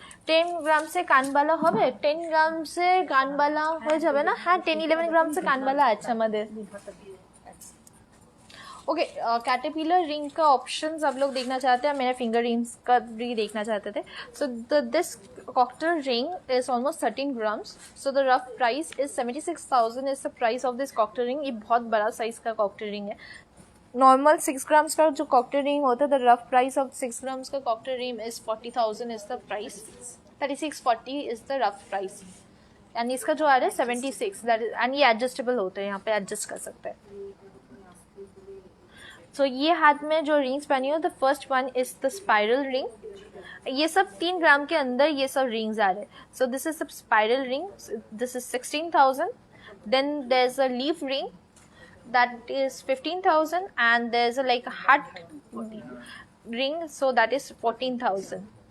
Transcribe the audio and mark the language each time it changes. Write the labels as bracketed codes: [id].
[bn] 10 গ্রাম से কানবালা হবে? 10 গ্রাম से কানবালা হয়ে যাবে না? হ্যাঁ, 10-11 গ্রাম से কানবালা আছে আমাদের. [hi] ओके, कैटरपिलर रिंग का ऑप्शंस आप लोग देखना चाहते हैं, मेरा फिंगर रिंग्स का भी देखना चाहते थे. [en] So this cocktail ring is almost 13 grams. So the rough price is 76,000 is the price of this cocktail ring. [hi] ये बहुत बड़ा साइज का cocktail ring है. नॉर्मल 6 ग्राम्स का जो cocktail ring होता है, [en] the rough price of 6 grams का cocktail ring is 40,000 is the price. 3640 is the rough price. [hi] And इसका जो आ रहा है 76, that is, and ये adjustable होता है, यहाँ पे adjust कर सकते हैं. [en] So [hi] ये हाथ में जो रिंग्स पहनी हो, [en] the first one is the spiral ring. [hi] ये सब 3 ग्राम के अंदर ये सब रिंग्स आ रहे हैं. [en] So this is spiral ring, this is 16,000. Then there is a leaf ring that is 15,000 and there is a like heart ring, so that is 14,000.